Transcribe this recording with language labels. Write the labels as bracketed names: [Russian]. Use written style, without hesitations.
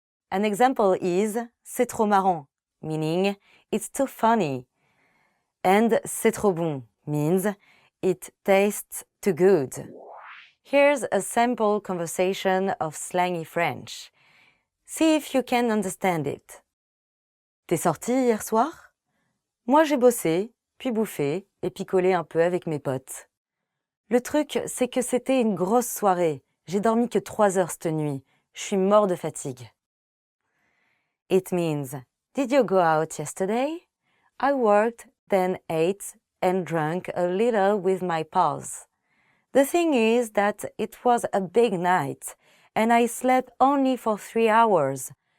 [English] An example is [French] c'est trop marrant, [English] meaning it's too funny. And [French] c'est trop bon [English] means it tastes too good. Here's a sample conversation of slangy French. See if you can understand it. [French] T'es sorti hier soir? Moi j'ai bossé, puis bouffé et picolé un peu avec mes potes. Le truc, c'est que c'était une grosse soirée. J'ai dormi que 3 heures cette nuit. Je suis mort de fatigue. [English] It means, did you go out yesterday? I worked, then ate and drank a little with my pals. The thing is that it was a big night and I slept only for 3 hours.